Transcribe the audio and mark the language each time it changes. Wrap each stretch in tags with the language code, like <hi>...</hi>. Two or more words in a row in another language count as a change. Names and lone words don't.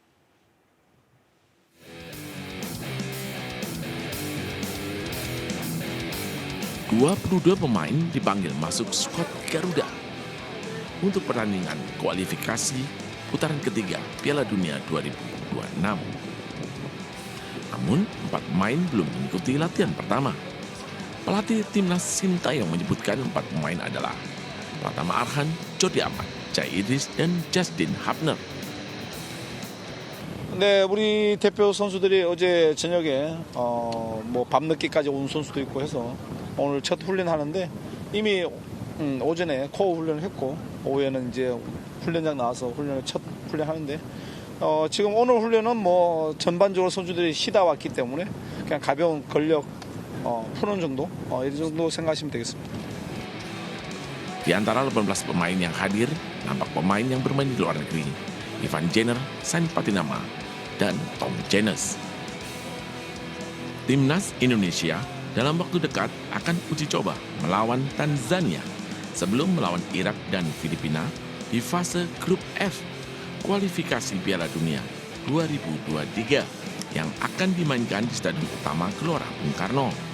<id>Dua pemain dipanggil masuk skuad Garuda untuk pertandingan kualifikasi putaran ketiga Piala Dunia 2026. Namun, 4 pemain belum mengikuti latihan pertama. Pelatih timnas Sintayong menyebutkan 4 pemain adalah Pratama Arhan, Jody Ahmad, Chai Idris, dan Justin Hapner.</id> <ko>네, 우리 대표 선수들이 어제 저녁에 밤늦게까지 온 선수도 있고 해서 오늘 첫 훈련하는데 이미 오전에 코어 훈련을 했고 오후에는 이제 훈련장 나와서 첫 훈련하는데 지금 오늘 훈련은 전반적으로 선수들이 쉬다 왔기 때문에 그냥 가벼운 근력 푸는 정도 이 정도 생각하시면 되겠습니다.</ko> <id>Di antara 18 pemain yang hadir, nampak pemain yang bermain di luar negeri. Ivan Jenner, San Patinama, dan Tom Jenes. Timnas Indonesia dalam waktu dekat akan uji coba melawan Tanzania sebelum melawan Irak dan Filipina di fase grup F kualifikasi Piala Dunia 2023 yang akan dimainkan di Stadion Utama Gelora Bung Karno.</id>